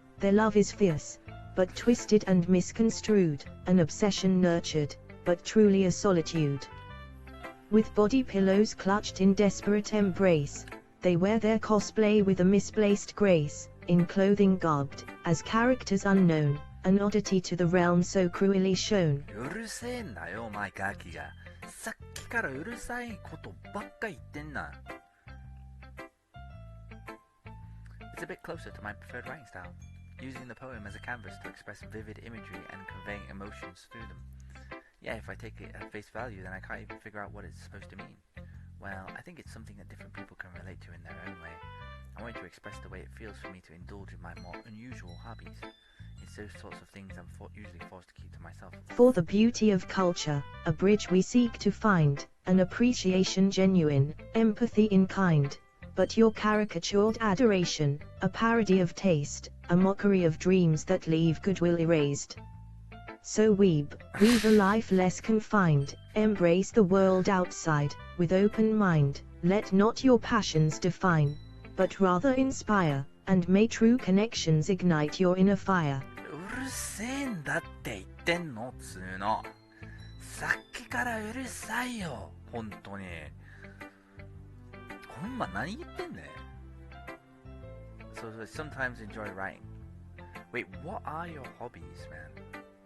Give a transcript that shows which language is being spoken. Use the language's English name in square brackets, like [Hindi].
[English] Their love is fierce, but twisted and misconstrued, an obsession nurtured, but truly a solitude. With body pillows clutched in desperate embrace, they wear their cosplay with a misplaced grace, in clothing garbed, as characters unknown, an oddity to the realm so cruelly shown. [Japanese] うるせえんだよ、マイカーキが。さっきからうるさいことばっか言ってんな。 [English] It's a bit closer to my preferred writing style, using the poem as a canvas to express vivid imagery and conveying emotions through them. Yeah, if I take it at face value, then I can't even figure out what it's supposed to mean. Well, I think it's something that different people can relate to in their own way. I want to express the way it feels for me to indulge in my more unusual hobbies. It's those sorts of things I'm usually forced to keep to myself. For the beauty of culture, a bridge we seek to find, an appreciation genuine, empathy in kind. But your caricatured adoration, a parody of taste, a mockery of dreams that leave goodwill erased. So weave a life less confined, embrace the world outside, with open mind, let not your passions define, but rather inspire, and may true connections ignite your inner fire. [Japanese] うるせえんだって言ってんのつーの。さっきからうるさいよ、ほんとに。ほんま何言ってんねん。 [English] So sometimes enjoy writing. Wait, what are your hobbies, man?